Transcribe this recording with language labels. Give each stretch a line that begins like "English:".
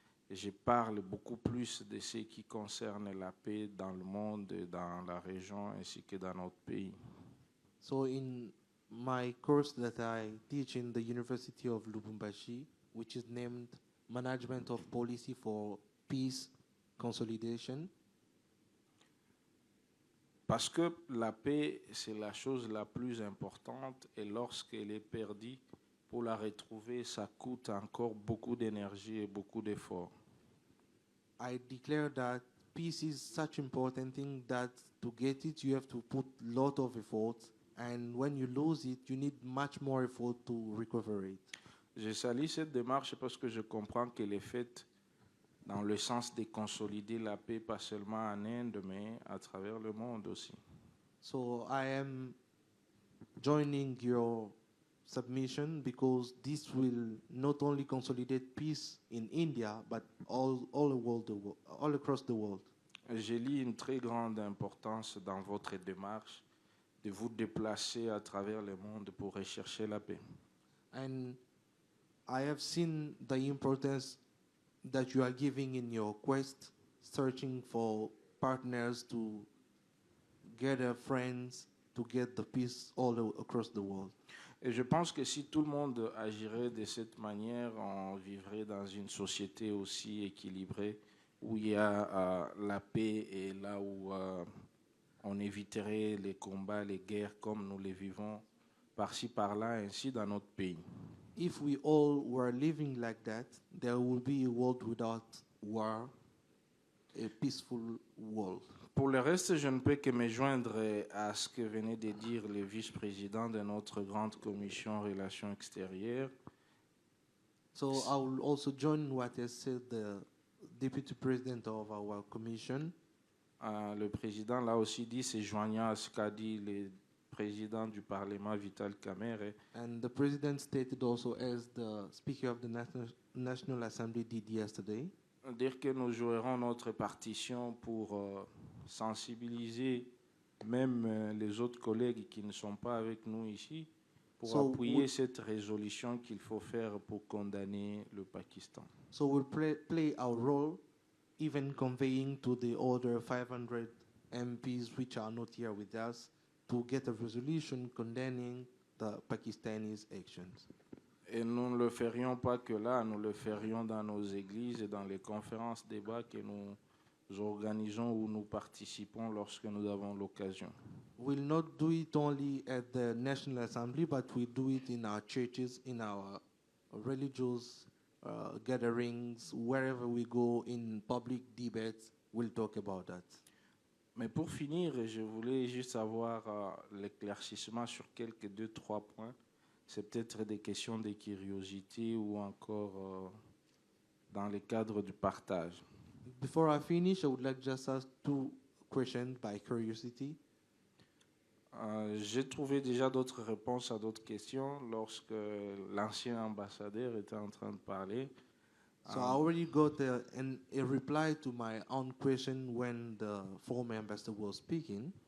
French: Je parle beaucoup plus de ce qui concerne la paix dans le monde, dans la région ainsi que dans notre pays.
English: So in my course that I teach in the University of Lubumbashi, which is named Management of Policy for Peace Consolidation,
French: parce que la paix, c'est la chose la plus importante et lorsqu'elle est perdue, pour la retrouver, ça coûte encore beaucoup d'énergie et beaucoup d'efforts.
English: I declare that peace is such an important thing that to get it, you have to put a lot of effort, and when you lose it, you need much more effort to recover it.
French: Je salue cette démarche parce que je comprends qu'elle est faite dans le sens de consolider la paix, pas seulement en Inde, mais à travers le monde aussi.
English: So I am joining your submission because this will not only consolidate peace in India, but all across the world.
French: J'ai lu une très grande importance dans votre démarche de vous déplacer à travers le monde pour rechercher la paix.
English: And I have seen the importance that you are giving in your quest, searching for partners to gather friends to get the peace all across the world.
French: Et je pense que si tout le monde agirait de cette manière, on vivrait dans une société aussi équilibrée où il y a la paix et là où on éviterait les combats, les guerres comme nous les vivons par-ci par-là, ainsi dans notre pays.
English: If we all were living like that, there would be a world without war, a peaceful world.
French: Pour le reste, je ne peux que me joindre à ce que venait de dire le vice-président de notre grande commission relations extérieures.
English: So I will also join what has said the deputy president of our commission.
French: Le président l'a aussi dit, se joignant à ce qu'a dit le président du Parlement, Vital Kamerhe.
English: And the president stated also, as the Speaker of the National Assembly did yesterday,
French: dire que nous jouerons notre partition pour sensibiliser même les autres collègues qui ne sont pas avec nous ici, pour appuyer cette résolution qu'il faut faire pour condamner le Pakistan.
English: So we'll play our role, even conveying to the other 500 MPs which are not here with us, to get a resolution condemning the Pakistanis' actions.
French: Et nous ne le ferions pas que là, nous le ferions dans nos églises et dans les conférences, débats que nous organisons ou nous participons lorsque nous avons l'occasion.
English: We'll not do it only at the National Assembly, but we do it in our churches, in our religious gatherings, wherever we go in public debates, we'll talk about that.
French: Mais pour finir, je voulais juste avoir l'éclaircissement sur quelques 2-3 points. C'est peut-être des questions de curiosité ou encore dans le cadre du partage.
English: Before I finish, I would like just ask 2 questions by curiosity.
French: J'ai trouvé déjà d'autres réponses à d'autres questions lorsque l'ancien ambassadeur était en train de parler.
English: So I already got a reply to my own question when the former ambassador was speaking.